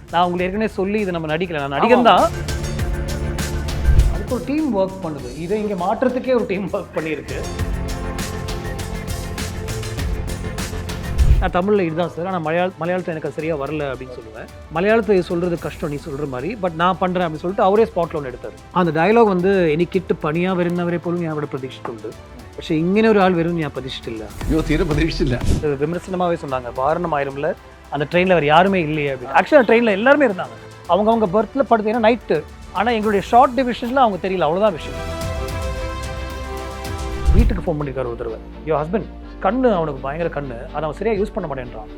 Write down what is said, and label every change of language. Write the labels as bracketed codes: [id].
[ta] நான் உங்களுக்கு ஏற்கனவே சொல்லி இதை நம்ம நடிக்கல, நான் நடிகன் தான். அதுக்கு ஒரு டீம் ஒர்க் பண்ணுது. இதை இங்கே மாற்றுறதுக்கே ஒரு டீம் ஒர்க் பண்ணியிருக்கு. நான் தமிழில் இதுதான் சார், ஆனால் மலையாளத்தில் எனக்கு அது சரியாக வரல அப்படின்னு சொல்லுவேன். மலையாளத்தை சொல்கிறது கஷ்டம் நீ சொல்கிற மாதிரி, பட் நான் பண்ணுறேன் அப்படின்னு சொல்லிட்டு அவரே ஸ்பாட்டில் ஒன்று எடுத்தார். அந்த டயலாக் வந்து [ml] എനിക്കിട്ട് പണിയാ വരുന്നവരെ പോലും ഞാൻ അവിടെ പ്രതീക്ഷിച്ചിട്ടുണ്ട്, പക്ഷേ ഇങ്ങനെ ഒരാൾ വരും ഞാൻ പ്രതീക്ഷിച്ചില്ല. [ta] விமர்சனமாகவே சொன்னாங்க, வாரணமாயிரம்ல அந்த ட்ரெயினில் வேறு யாருமே இல்லையே அப்படின்னு. ஆக்சுவலாக ட்ரெயினில் எல்லாருமே இருந்தாங்க, அவங்க பர்த்தில் படுத்தீங்கன்னா நைட்டு. ஆனால் எங்களுடைய ஷார்ட் டிவிஷனில் அவங்க தெரியல, அவ்வளோதான் விஷயம். வீட்டுக்கு ஃபோன் பண்ணியிருக்காரு ஒரு தடவை, யோ ஹஸ்பண்ட் கண்ணு அவனுக்கு பயங்கர கண்ணு, அதை அவன் சரியாக யூஸ் பண்ண மாட்டேன்றான்.